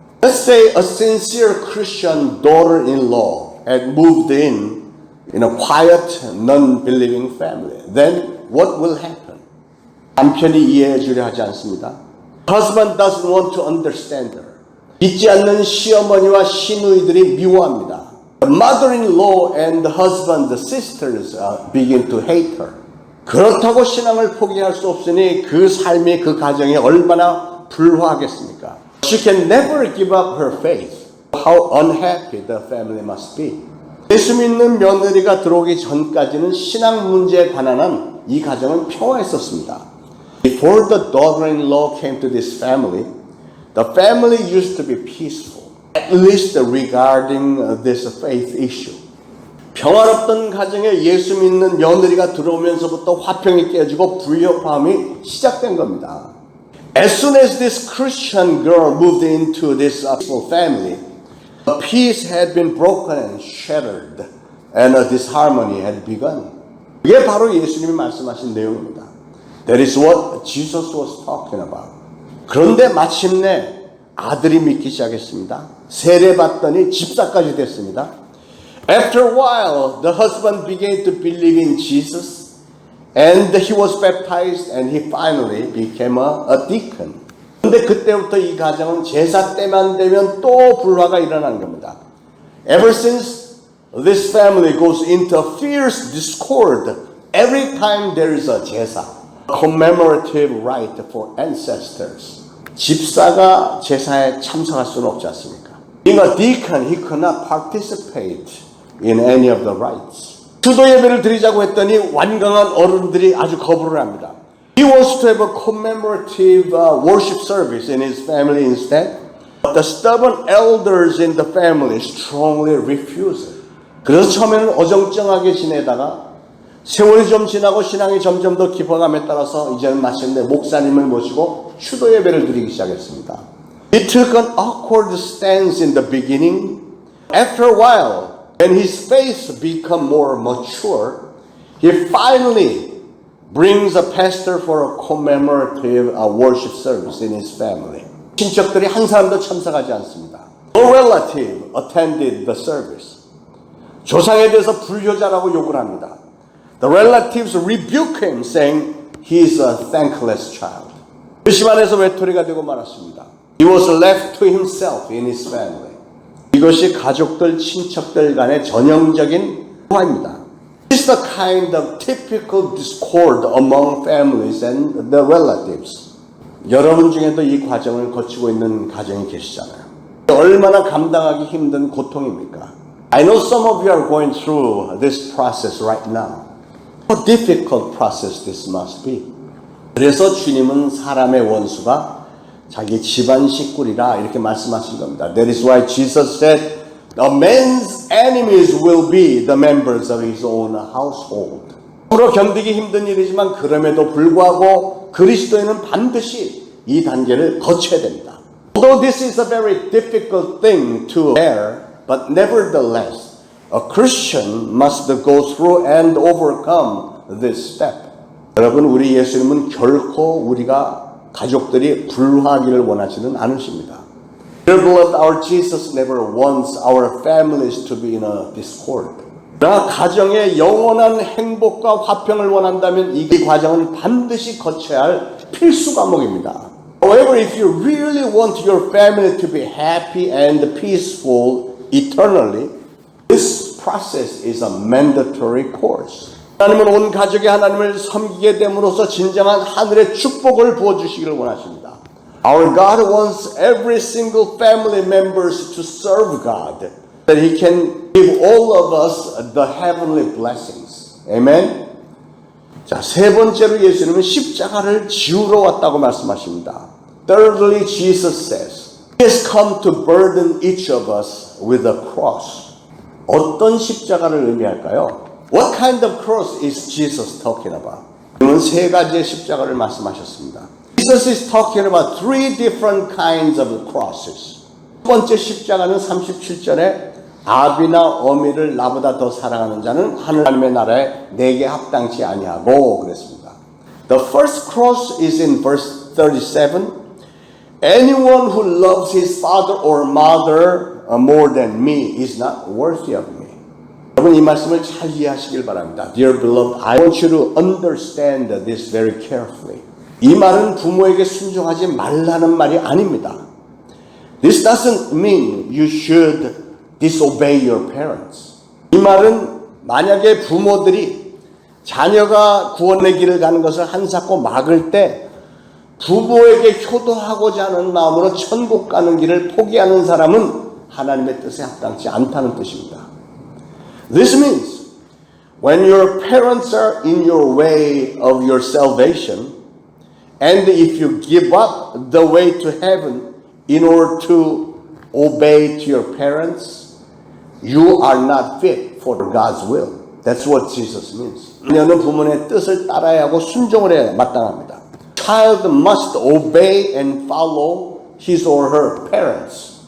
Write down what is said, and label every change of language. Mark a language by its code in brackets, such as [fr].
[en] Let's say a sincere Christian daughter-in-law had moved in a quiet, non-believing family. Then what will happen? [ko] 남편이 이해해 주려 하지 않습니다. [en] Husband doesn't want to understand her. [ko] 믿지 않는 시어머니와 시누이들이 미워합니다. [en] The mother-in-law and the husband, the sisters begin to hate her. [ko] 그렇다고 신앙을 포기할 수 없으니 그 삶이 그 가정이 얼마나 불화하겠습니까? [en] She can never give up her faith. How unhappy the family must be. [ko] 예수 믿는 며느리가 들어오기 전까지는 신앙 문제에 관한 한 이 가정은 평화했었습니다. [en] Before the daughter-in-law came to this family, the family used to be peaceful, at least regarding this faith issue. [ko] 평화롭던 가정에 예수 믿는 며느리가 들어오면서부터 화평이 깨지고 불협화음이 시작된 겁니다. [en] As soon as this Christian girl moved into this peaceful family, peace had been broken and shattered, and a disharmony had begun. [ko] 이게 바로 예수님이 말씀하신 내용입니다. [en] That is what Jesus was talking about. [ko] 그런데 마침내 아들이 믿기 시작했습니다. 세례받더니 집사까지 됐습니다. [en] After a while, the husband began to believe in Jesus, and he was baptized, and he finally became a deacon. [ko] 그런데 그때부터 이 가정은 제사 때만 되면 또 불화가 일어나는 겁니다. [en] Ever since, this family goes into fierce discord every time there is a 제사, commemorative rite for ancestors. [ko] 집사가 제사에 참석할 수는 없지 않습니까? [en] Being a deacon, he could not participate in any of the rites. [ko] 수도 예배를 드리자고 했더니 완강한 어른들이 아주 거부를 합니다. [en] He wants to have a commemorative worship service in his family instead. But the stubborn elders in the family strongly refuse it. [ko] 그래서 처음에는 어정쩡하게 지내다가 세월이 좀 지나고 신앙이 점점 더 깊어감에 따라서 이제는 마침내 목사님을 모시고 추도 예배를 드리기 시작했습니다. [en] He took an awkward stance in the beginning. After a while, when his faith became more mature, he finally brings a pastor for a commemorative worship service in his family. [ko] 친척들이 한 사람도 참석하지 않습니다. [en] No relative attended the service. [ko] 조상에 대해서 불효자라고 욕을 합니다. [en] The relatives rebuke him, saying he is a thankless child. [ko] 그 집안에서 외톨이가 되고 말았습니다. [en] He was left to himself in his family. [ko] 이것이 가족들, 친척들 간의 전형적인 화입니다. [en] This is the kind of typical discord among families and the relatives. [ko] 여러분 중에도 이 과정을 거치고 있는 가정이 계시잖아요. 얼마나 감당하기 힘든 고통입니까? [en] I know some of you are going through this process right now. How difficult process this must be. [ko] 그래서 주님은 사람의 원수가 자기 집안 식구리라 이렇게 말씀하신 겁니다. [en] That is why Jesus said, a man's enemies will be the members of his own household. [ko] 서로 견디기 힘든 일이지만 그럼에도 불구하고 그리스도인은 반드시 이 단계를 거쳐야 됩니다. [en] Although this is a very difficult thing to bear, but nevertheless, a Christian must go through and overcome this step. [ko] 여러분, 우리 예수님은 결코 우리가 가족들이 불화하기를 원하지는 않으십니다. [en] Dear beloved, our Jesus never wants our families to be in a discord. [ko] 그러나 가정의 영원한 행복과 화평을 원한다면 이 과정은 반드시 거쳐야 할 필수 과목입니다. [en] However, if you really want your family to be happy and peaceful eternally, this process is a mandatory course. [ko] 하나님은 온 가족이 하나님을 섬기게 됨으로써 진정한 하늘의 축복을 부어주시기를 원하십니다. [en] Our God wants every single family members to serve God, that He can give all of us the heavenly blessings. Amen. [ko] 자, 세 번째로 예수님은 십자가를 지우러 왔다고 말씀하십니다. [en] Thirdly, Jesus says, He has come to burden each of us with a cross. [ko] 어떤 십자가를 의미할까요? [en] What kind of cross is Jesus talking about? [ko] 그는 세 가지의 십자가를 말씀하셨습니다. [en] Jesus is talking about three different kinds of crosses. [ko] 첫 번째 십자가는 37절에 아비나 어미를 나보다 더 사랑하는 자는 하나님의 나라에 내게 합당치 아니하고 그랬습니다. [en] The first cross is in verse 37. Anyone who loves his father or mother more than me is not worthy of me. [ko] 여러분 이 말씀을 잘 이해하시길 바랍니다. [en] Dear beloved, I want you to understand this very carefully. [ko] 이 말은 부모에게 순종하지 말라는 말이 아닙니다. [en] This doesn't mean you should disobey your parents. [ko] 이 말은 만약에 부모들이 자녀가 구원의 길을 가는 것을 한사코 막을 때 부모에게 효도하고자 하는 마음으로 천국 가는 길을 포기하는 사람은 하나님의 뜻에 합당치 않다는 뜻입니다. [en] This means when your parents are in your way of your salvation, and if you give up the way to heaven in order to obey to your parents, you are not fit for God's will. That's what Jesus means. [ko] 자녀는 부모의 뜻을 따라야 하고 순종을 해야 마땅합니다. [en] Child must obey and follow his or her parents.